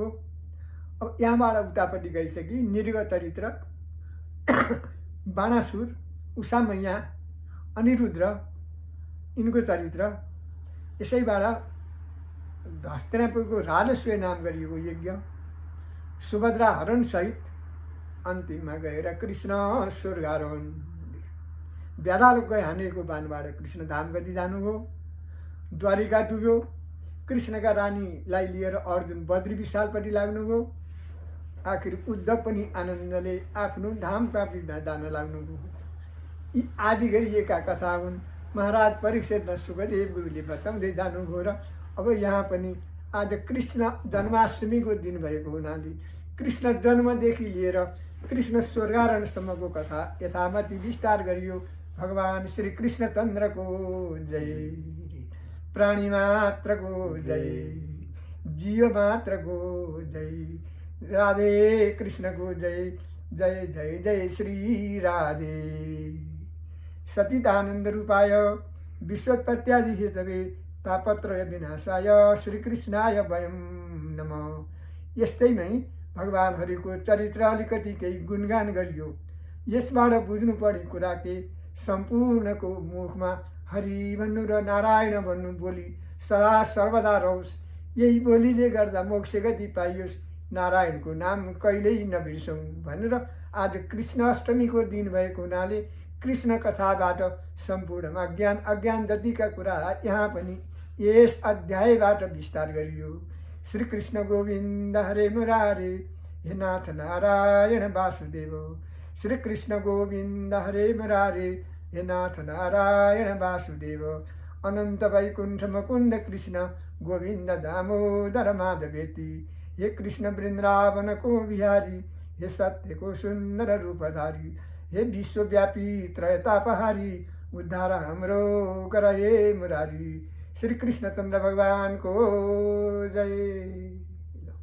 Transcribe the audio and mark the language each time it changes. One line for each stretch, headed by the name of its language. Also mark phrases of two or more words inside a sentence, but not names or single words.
Nepali: अब यहाँबाट उतापट्टि गइसकि नृग चरित्र, बाणासुर, उषा मैया, अनिरुद्ध यिनको चरित्र, यसैबाट हस्तिनापुरको राजस्व नाम गरिएको यज्ञ, सुभद्रा हरणसहित अन्तिममा गएर कृष्ण स्वर्गारोहण, व्याधाल गए हानेको बाणबाट कृष्ण धाम गति जानुभयो। द्वारिका डुब्यो, कृष्णका रानीलाई लिएर अर्जुन बद्री विशालपट्टि लाग्नुभयो। आखिर उद्धव पनि आनन्दले आफ्नो धाम प्राप्ति जान लाग्नुभयो। यी आदि गरिएका कथा हुन्। महाराज परीक्षित सुखदेव गुरुले बताउँदै जानुभयो। र अब यहाँ पनि आज कृष्ण जन्माष्टमीको दिन भएको हुनाले कृष्ण जन्मदेखि लिएर कृष्ण स्वर्गारोहणसम्मको कथा यथामति विस्तार गरियो। भगवान श्री कृष्णचन्द्रको जय, प्राणी मात्रको जय, जीव मात्रको जय, राधे कृष्णको जय, जय जय जय श्री राधे।
Sanskrit: सच्चिदानंद रूपाय विश्वोत्पत्त्यादि हेतवे तापत्रय विनाशाय श्रीकृष्णाय वयं नमः।
Nepali: यस्तैमै भगवान हरिको चरित्र अलिकति केही गुणगान गरियो। यसबाट बुझ्नु पर्ने कुरा के सम्पूर्णको मुखमा हरि भन्नु र नारायण भन्नु बोली सदा सर्वदा रहोस्। यही बोलीले गर्दा मोक्ष गति पाइयोस्। नारायणको नाम कहिल्यै नबिर्सौँ भनेर आज कृष्ण अष्टमीको दिन भएको हुनाले कृष्ण कथाबाट सम्पूर्णमा अज्ञान जतिका कुरा यहाँ पनि यस अध्यायबाट विस्तार गरियो।
Sanskrit: श्री कृष्ण गोविन्द हरे मुरारे, हे नाथ नारायण वासुदेव। श्री कृष्ण गोविन्द हरे मुरारे, हे नाथ नारायण वासुदेव। अनंत वैकुंठ मुकुंद कृष्ण गोविंद दामोदर माधवेति।
Hindi: हे कृष्ण वृंदावन को बिहारी, हे सत्य को सुंदर रूपधारी। हे विश्वव्यापी त्रयतापहारी, उद्धार हमरो कर हे मुरारी।
Nepali: श्री कृष्ण चंद्र भगवान को जय।